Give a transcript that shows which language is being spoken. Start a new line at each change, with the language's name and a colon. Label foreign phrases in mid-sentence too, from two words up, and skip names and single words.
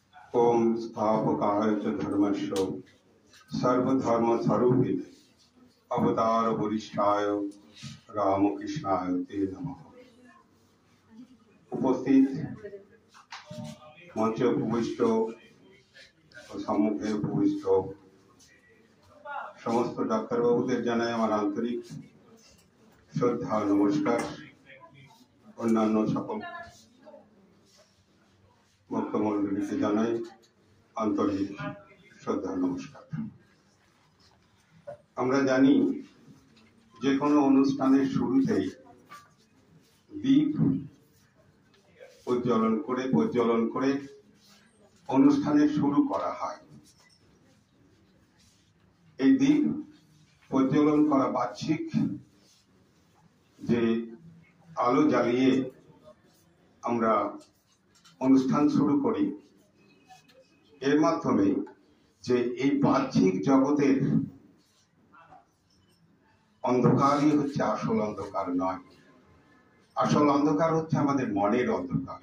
Sanskrit: ओम स्थापकाय च धर्मस्य सर्वधर्मस्वरूपिणे अवतार वरिष्ठाय रामकृष्णाय ते नमः।
Bangla: উপস্থিত মঞ্চে উপবিষ্ট ঔর সম্মুখে উপবিষ্ট সমস্ত ডাক্তার বাবুদের জানাই আমার আন্তরিক শ্রদ্ধা নমস্কার। অন্যান্য সকল ভক্তমণ্ডলীকে জানাই আন্তরিক শ্রদ্ধা নমস্কার। আমরা জানি যে কোনো অনুষ্ঠানের শুরুতেই দীপ প্রজ্বলন করে অনুষ্ঠানের শুরু করা হয়। এই দীপ প্রজ্বলন করা বাহ্যিক যে আলো জ্বালিয়ে আমরা অনুষ্ঠান শুরু করি, এর মাধ্যমে যে এই বাহ্যিক জগতের অন্ধকারই হচ্ছে আসল অন্ধকার নয়, আসল অন্ধকার হচ্ছে আমাদের মনের অন্ধকার।